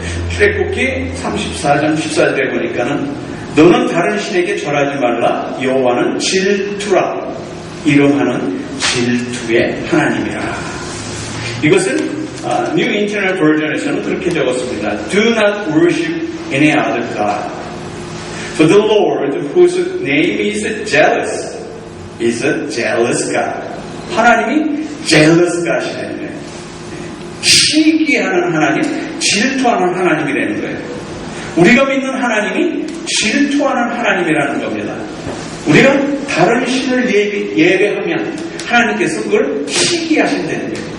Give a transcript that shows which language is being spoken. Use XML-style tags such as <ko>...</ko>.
<ko>출애굽기 34장 14절에 보니까는 너는 다른 신에게 절하지 말라. 여호와는 질투라. 이름하는 질투의 하나님이라. 이것은 New International Version에서는 그렇게 적었습니다.</ko> <en>Do not worship any other God. For the Lord, whose name is jealous, is a jealous God.</en> <ko>하나님이 jealous God이라는 거예요. 시기하는 하나님, 질투하는 하나님이라는 거예요. 우리가 믿는 하나님이 질투하는 하나님이라는 겁니다. 우리가 다른 신을 예배하면 하나님께서 그걸 시기하신다는 거예요.</ko>